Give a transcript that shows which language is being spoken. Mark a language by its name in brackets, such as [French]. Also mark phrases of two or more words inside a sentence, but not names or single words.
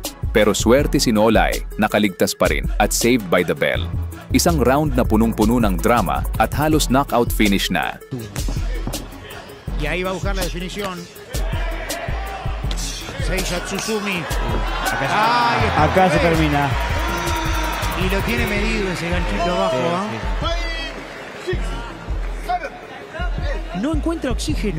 [Filipino] Pero swerte si Nolay, nakaligtas pa rin at [English] saved by the bell. [Filipino] Isang round na punong-puno ng drama at halos [English] knockout finish [Filipino] na. [Spanish] Y ahí va a buscar la definición. Seiya Tsutsumi. Acá se termina. Y lo tiene medido ese ganchito abajo. Sí, No encuentra oxígeno.